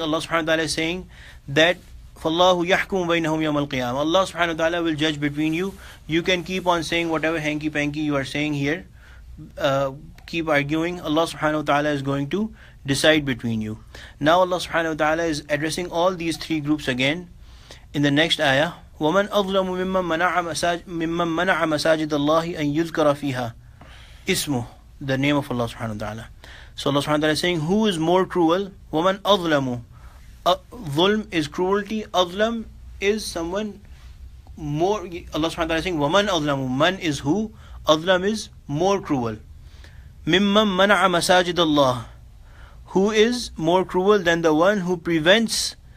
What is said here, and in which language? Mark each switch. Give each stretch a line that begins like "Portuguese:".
English: Allah subhanahu wa ta'ala is saying that
Arabic: فَاللَّهُ يَحْكُمُ بَيْنَهُمْ يَوْمَ الْقِيَامَةِ.
English: Allah subhanahu wa ta'ala will judge between you. You can keep on saying whatever hanky-panky you are saying here, keep arguing. Allah subhanahu wa ta'ala is going to decide between you. Now Allah subhanahu wa ta'ala is addressing all these three groups again in the next ayah.
Arabic: وَمَنْ أَظْلَمُ مِمَّنْ مَنَعَ مَسَاجِدَ اللَّهِ أَنْ يُذْكَرَ فِيهَا اسمه,
English: the name of Allah subhanahu wa ta'ala. So Allah subhanahu wa ta'ala is saying, who is more cruel?
Arabic: وَمَنْ أَظْلَمُ.
English: Dhulm is cruelty. Azlam is someone more. Allah subhanahu wa ta'ala is saying,
Arabic: وَمَنْ أَظْلَمُ.
English: Man is who? Azlam is more cruel.
Arabic: مِمَّنْ مَنَعَ مَسَاجِدَ اللَّهِ.
English: Who is more cruel than the one who prevents